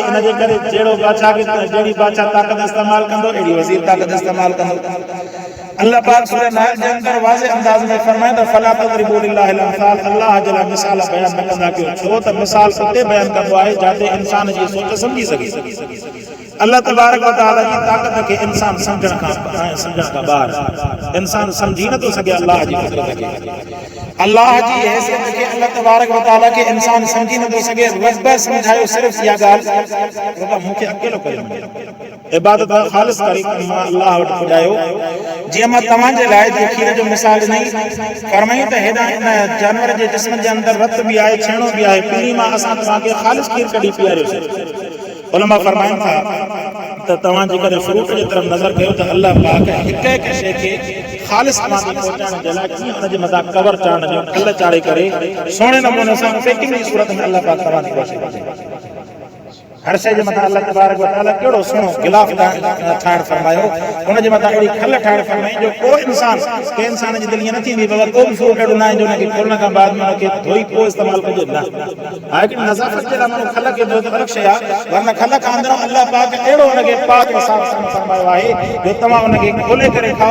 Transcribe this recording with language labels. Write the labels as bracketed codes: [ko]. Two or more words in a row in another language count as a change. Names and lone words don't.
[sd] इन जे करे जहिड़ो बादशाह खे जहिड़ी बादशाह ताक़त इस्तेमालु कंदो अहिड़ी वज़ीर ताक़त इस्तेमालु कंदो. अल्लाह पाक सूरह नहल जे अंदरि वाज़े अंदाज़ में फरमाए त [ar] فلا تضربوا لله الأمثال. [sd] अल्लाह जे लाइ मिसाल बयान न कंदा कयो. छो त मिसाल उते बयान कंदो आहे जिते इंसान जी सोच सम्झी सघे. अल्लाह तबारक व तआला जी ताक़त खे इंसान सम्झण खां ॿाहिरि इंसान सम्झी नथो सघे. अल्लाह जी कुदरत खे अल्लाह जी हैसियत खे अल्लाह तबारक व तआला खे इंसान सम्झी नथो सघे. बस सम्झायो सिर्फ़ु इहा ॻाल्हि मूंखे अकेलो करे इबादत ख़ालिस करे मां अल्लाह वटि पुॼायो. जीअं मां तव्हांजे लाइ खीर जो मिसाल ॾिनई फरमाई त हेॾा इन जानवर जे जिस्म जे अंदरि रत बि आहे छेणो बि आहे. पीली मां असां तव्हांखे ख़ालिस खीर कढी पीआरियोसीं. उलमा फरमाइनि था त तव्हां जेकॾहिं फ्रूट जे तरफ़ नज़र कयो त अल्लाह पाक हिकु हिकु शइ खे ख़ालिस तव्हांखे पहुचाइण जे लाइ कीअं हुनजे मथां कवर चाढ़ण जो खल चाढ़े करे सुहिणे नमूने सां पैकिंग जी सूरत में अल्लाह पाक तव्हांजी कोशिशि करे. हर शइ जे मथां अल्लाह तबारक व तआला कहिड़ो सुहिणो गिलाफ ठाहिण फरमायो. हुनजे मथां अहिड़ी खल ठाहिण फरमाई जो को इंसान कंहिं इंसान जी दिलि ईअं न थींदी बाबा को बि फ्रूट अहिड़ो न आहे जो हुनखे खोलण खां बाद में हुनखे धोई पोइ इस्तेमालु कजे. न हा हिकिड़ी नज़ाफ़त जे लाइ माण्हू खल खे धोए त अलॻि शइ आहे. वरना खल खां अंदरि अल्लाह पाक अहिड़ो हुनखे पाक साफ़ फरमायो आहे जो तव्हां हुनखे खोले करे खाओ.